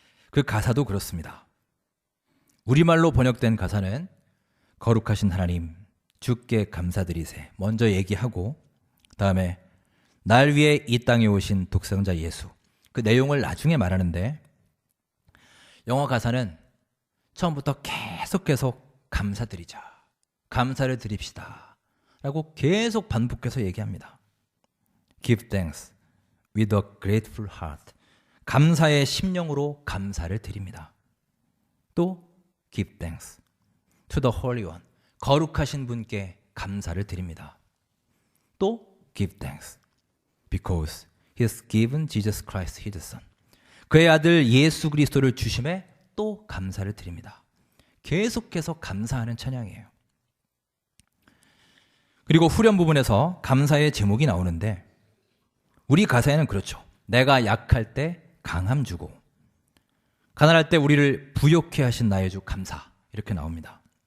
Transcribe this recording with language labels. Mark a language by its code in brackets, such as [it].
[ko] 그 가사도 그렇습니다. 우리말로 번역된 가사는 거룩하신 하나님, 주께 감사드리세 먼저 얘기하고 다음에 날 위해 이 땅에 오신 독생자 예수, 그 내용을 나중에 말하는데 영어 가사는 처음부터 계속 감사드리자, 감사를 드립시다 라고 계속 반복해서 얘기합니다. [en] Give thanks with a grateful heart, [ko] 감사의 심령으로 감사를 드립니다. 또 [en] Give thanks to the Holy One, [ko] 거룩하신 분께 감사를 드립니다. 또 [en] Give thanks because He has given Jesus Christ His Son, [ko] 그의 아들 예수 그리스도를 주심에 또 감사를 드립니다. 계속해서 감사하는 찬양이에요. 그리고 후렴 부분에서 감사의 제목이 나오는데 우리 가사에는 그렇죠. 내가 약할 때 강함 주고 가난할 때 우리를 부욕해 하신 나의 주 감사, 이렇게 나옵니다.